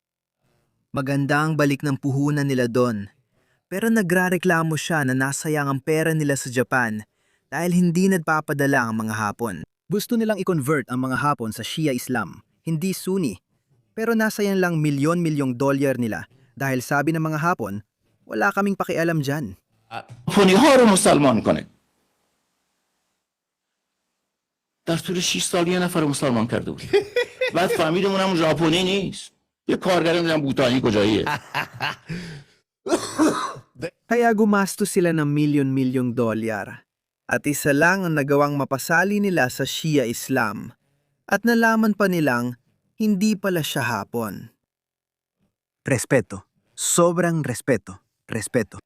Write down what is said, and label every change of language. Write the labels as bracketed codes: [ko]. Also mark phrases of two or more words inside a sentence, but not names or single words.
[tl] Maganda ang balik ng puhunan nila doon. Pero nagrareklamo siya na nasayang ang pera nila sa Japan dahil hindi nagpapadala ang mga Hapon. Gusto nilang i-convert ang mga Hapon sa Shia Islam, hindi Sunni. Pero nasayang lang milyon-milyong dolyar nila dahil sabi ng mga Hapon, wala kaming pakialam dyan. [fa] ژاپنی ها رو مسلمان کنه در طول 6 سال یه نفر رو مسلمان کرده بود بعد فهمیدیم اونم ژاپنی نیست یه کارگر میدونم بوتانی کجاییه [tl] Kaya gumastos sila ng milyon-milyong dolyar. At isa lang ang nagawang mapasali nila sa Shia Islam. At nalaman pa nilang hindi pala siya Hapon. Respeto. Sobrang respeto. Respeto.